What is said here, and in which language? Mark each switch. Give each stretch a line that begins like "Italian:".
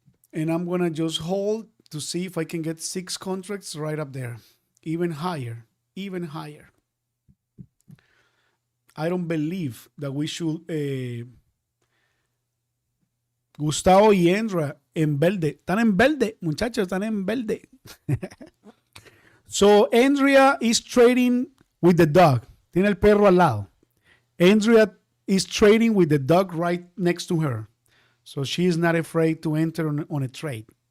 English: And I'm going to just hold to see if I can get 6 contracts right up there. Even higher. Even higher. I don't believe that we should...
Spanish: Gustavo y Andrea en verde. Están en verde, muchachos, están en verde.
English: So Andrea is trading with the dog.
Spanish: Tiene el perro al lado.
English: Andrea is trading with the dog right next to her. So she is not afraid to enter on a trade.